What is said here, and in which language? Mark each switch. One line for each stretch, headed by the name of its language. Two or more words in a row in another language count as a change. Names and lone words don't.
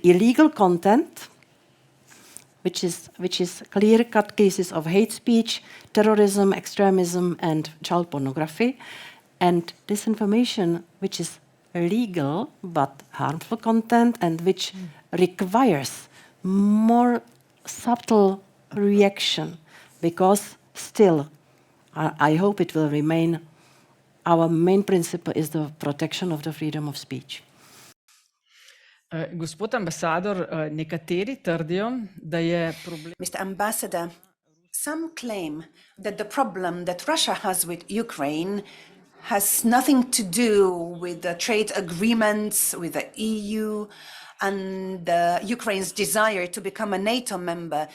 English: illegal content, which is clear-cut cases of hate speech, terrorism, extremism, and child pornography, and disinformation, which is legal but harmful content and which requires more subtle reaction, because still, I hope it will remain, our main principle is the protection of the freedom of speech.
Slovenian: Gospod ambasador, nekateri trdijo, da je problem.
English: Mr. Ambassador, some claim that the problem that Russia has with Ukraine has nothing to do with the trade agreements with the EU and Ukraine's desire to become a NATO member.